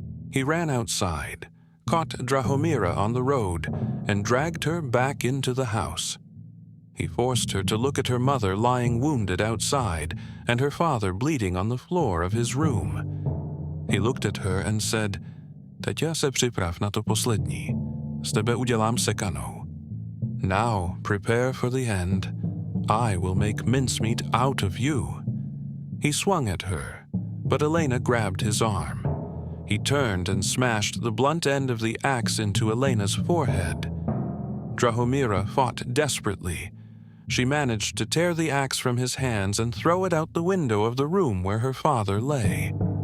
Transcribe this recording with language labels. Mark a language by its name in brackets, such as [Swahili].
[English] He ran outside, caught Drahomíra on the road, and dragged her back into the house. He forced her to look at her mother lying wounded outside and her father bleeding on the floor of his room. He looked at her and said, [Czech] "Teďa se připrav na to poslední. Z tebe udělám sekanou. [English] Now prepare for the end. I will make mincemeat out of you." He swung at her, but Elena grabbed his arm. He turned and smashed the blunt end of the axe into Elena's forehead. Drahomíra fought desperately. She managed to tear the axe from his hands and throw it out the window of the room where her father lay.